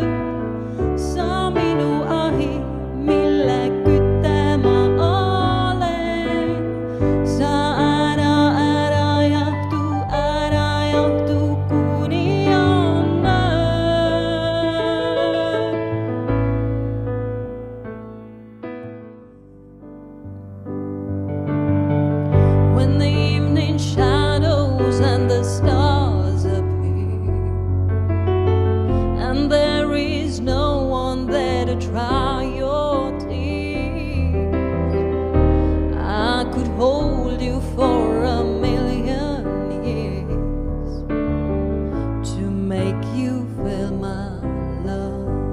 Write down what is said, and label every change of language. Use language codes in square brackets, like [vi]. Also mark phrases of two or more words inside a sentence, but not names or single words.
[et] Sa minu ahi, mille küte ma olen. Sa ära jahtu, kuni on öö. [en] When the evening shadows and the stars appear, and there is no one there to dry your tears, I could hold you for a million years to make you feel my love.